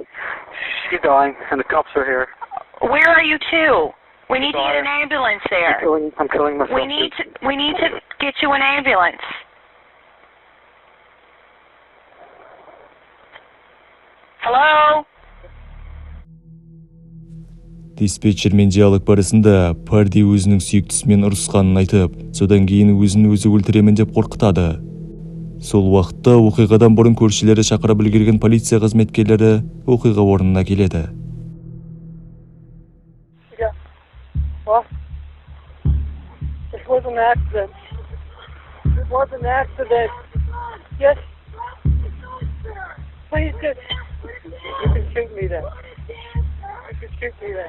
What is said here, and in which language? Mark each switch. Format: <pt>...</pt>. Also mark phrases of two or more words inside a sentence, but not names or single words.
<en>She's dying, and the cops are here. Where are you to? We need to get an ambulance there. I'm killing myself. We need to get you an ambulance. Hello?</en> <kk>Диспетчермен диалог барысында Парди өзінің сүйіктісімен ұрысқанын айтып, содан кейін өзін өзі өлтіремін деп қорқытады. Сол уақытта оқиғадан бұрын көршілері шақырып үлгерген полиция қызметкерлері оқиға орнына келеді.</kk> <en>Well, it was an accident. It was an accident. Yes. Please, just, you can shoot me then. You can shoot me then.</en>